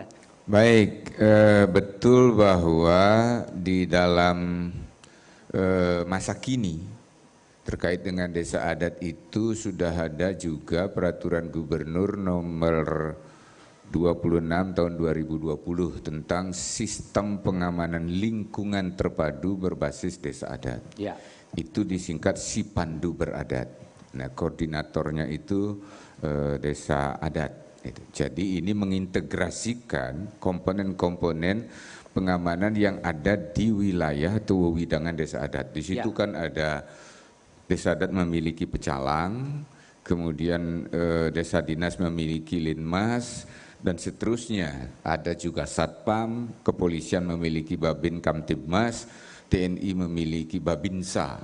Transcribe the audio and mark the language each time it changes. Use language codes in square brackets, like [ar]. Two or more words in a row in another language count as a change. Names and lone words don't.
[id] Baik, betul bahwa di dalam masa kini terkait dengan desa adat itu sudah ada juga peraturan gubernur nomor 26 tahun 2020 tentang sistem pengamanan lingkungan terpadu berbasis desa adat. Ya. Itu disingkat Sipandu Beradat. Nah, koordinatornya itu desa adat. Jadi ini mengintegrasikan komponen-komponen pengamanan yang ada di wilayah atau wewidangan desa adat. Di situ kan ada desa adat memiliki pecalang, kemudian desa dinas memiliki linmas, dan seterusnya. Ada juga satpam, kepolisian memiliki babin kamtibmas, TNI memiliki babinsa.